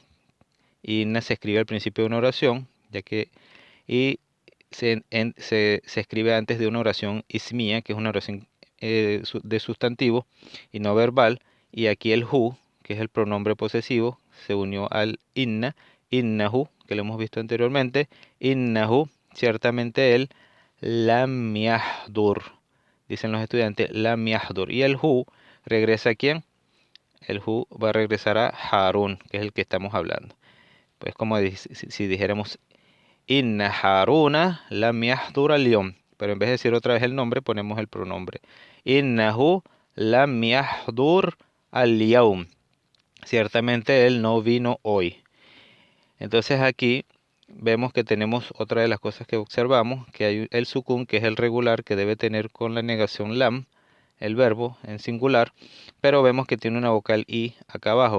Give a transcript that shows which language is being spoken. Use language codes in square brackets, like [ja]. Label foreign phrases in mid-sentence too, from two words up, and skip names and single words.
[es] Inna se escribe al principio de una oración, ya que y se escribe antes de una oración ismía, que es una oración de sustantivo y no verbal, y aquí el hu, que es el pronombre posesivo, se unió al inna, innahu, que lo hemos visto anteriormente, innahu, ciertamente él, [ar] لم يحضر, [es] dicen los estudiantes, [ar] لم يحضر, [es] y el hu regresa a quién, el hu va a regresar a Harun, que es el que estamos hablando. Pues como si dijéramos [ar] إن هارون لم يحضر اليوم. [es] Pero en vez de decir otra vez el nombre, ponemos el pronombre. [ar] إنه لم يحضر اليوم. [es] Ciertamente él no vino hoy. Entonces aquí vemos que tenemos otra de las cosas que observamos, que hay el sukun, que es el regular, que debe tener con la negación lam, el verbo en singular, pero vemos que tiene una vocal i acá abajo.